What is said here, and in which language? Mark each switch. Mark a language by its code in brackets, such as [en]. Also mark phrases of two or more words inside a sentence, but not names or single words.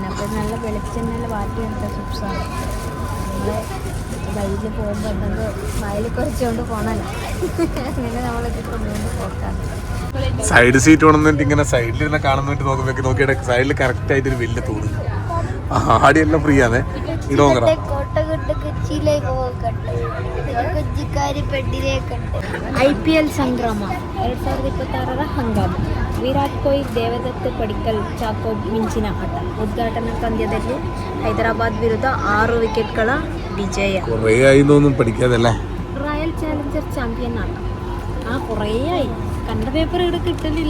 [ml] അപ്പൊ നല്ല വെളിച്ചെണ്ണ വാട്ടി എടുത്ത ചിപ്സാണ്. നമ്മള് വഴിയിൽ പോകുമ്പോ എന്തെങ്കിലും വയലിൽ കുറച്ചുകൊണ്ട് പോണല്ലോ. അങ്ങനെ നമ്മളിപ്പോ മൂന്ന് പോക്കാണ്. സൈഡ് സീറ്റ് വേണമെന്നിട്ട് ഇങ്ങനെ സൈഡിൽ ഇരുന്ന് കാണുന്നിട്ട് നോക്കുമ്പോ നോക്കിയിട്ട് സൈഡിൽ കറക്റ്റ് ആയിട്ട് ഒരു വലിയ തൂണ്. ആടിയെല്ലാം ഫ്രീ ആണ്. [kn] IPL ಸಂಗ್ರಾಮ 2026 ಹಂಗಾಮ. ವಿರಾಟ್ ಕೊಹ್ಲಿ, ದೇವದತ್ ಪಡಿಕ್ಕಲ್, ಚಾಕೋ ಮಿಂಚಿನ ಆಟ. ಉದ್ಘಾಟನಾ ಪಂದ್ಯದಲ್ಲಿ ಹೈದರಾಬಾದ್ ವಿರುದ್ಧ 6 ವಿಕೆಟ್ಗಳ ವಿಜಯ. ರಾಯಲ್ ಚಾಲೆಂಜರ್ ಚಾಂಪಿಯನ್ ആട്ട. [ml] കുറേ ആയി. കണ്ട പേപ്പർ ഇവിടെ കിട്ടലില്ല.